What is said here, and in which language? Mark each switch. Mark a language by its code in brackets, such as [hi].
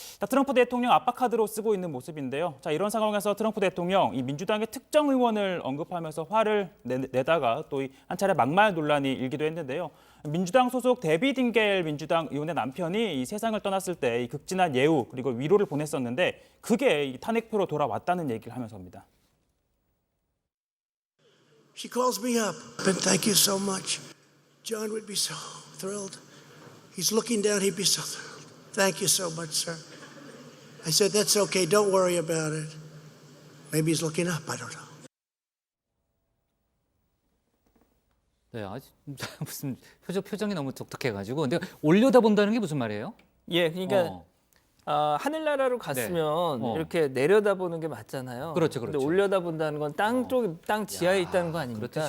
[ko] 자, 트럼프 대통령 압박 카드로 쓰고 있는 모습인데요. 자, 이런 상황에서 트럼프 대통령 이 민주당의 특정 의원을 언급하면서 화를 내다가 또 한 차례 막말 논란이 일기도 했는데요. 민주당 소속 데비 딩겔 민주당 의원의 남편이 이 세상을 떠났을 때 이 극진한 예우 그리고 위로를 보냈었는데 그게 이 탄핵표로 돌아왔다는 얘기를 하면서입니다. [en] She calls me up and thank you so much. John would be so thrilled. He's looking down, he'd be so thrilled. Thank you so much, sir. I said, that's okay, don't worry about it. Maybe he's looking up, I don't know. [ko] 네, 무슨 표정이 너무 독특해가지고 근데 올려다본다는 게 무슨 말이에요? 예, 그러니까 하늘나라로 갔으면 네. 이렇게 내려다보는 게 맞잖아요. 그렇죠, 근데 그렇죠. 올려다본다는 건 땅 쪽, 땅 지하에 있다는 거 아닙니까?